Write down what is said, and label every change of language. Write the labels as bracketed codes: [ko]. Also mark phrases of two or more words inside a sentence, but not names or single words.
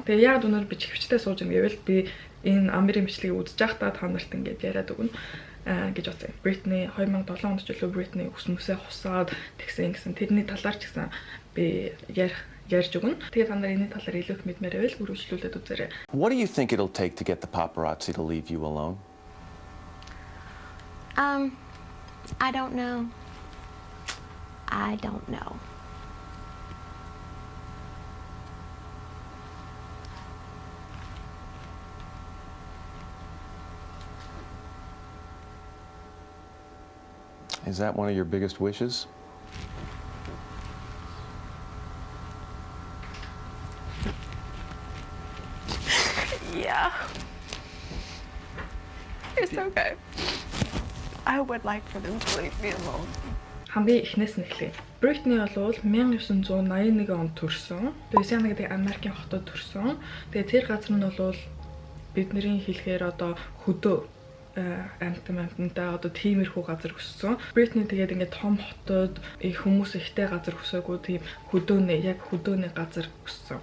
[mn] Тэгээд яг өнөөдөр би чихвчтэй сууж ин гэвэл би энэ Амирийн бичлэгийг үзэж байхдаа та нарт ингээд яриад өгнө гэж бодсон. Britney 2007 онд ч илүү Britney өсмөсөө хусаад тэгсэн тэрний талаар ч гэсэн би ярьж өгнө. Тэгээд та нар энэ талаар илүү их мэдмээр байвал үргэлжлүүлээд үзээрэй. [en] What do you think it'll take to get the paparazzi to leave you alone? I don't know. I don't know. Is that one of your biggest wishes? Yeah. It's okay. I would like for them to leave me alone. [mn] Хамгийн эхнээс нь эхлэе. Britney бол 1981 онд төрсөн. Louisiana гэдэг Америкийн хотод төрсөн. Тэгээ тэр газар нь бол бидний хэлэхээр одоо хөдөө амтантай одоо тиймэрхүү газар өссөн. Britney тэгээд ингээд том хотод хүмүүс ихтэй газар өсөөгүй тийм хөдөөний газар өссөн.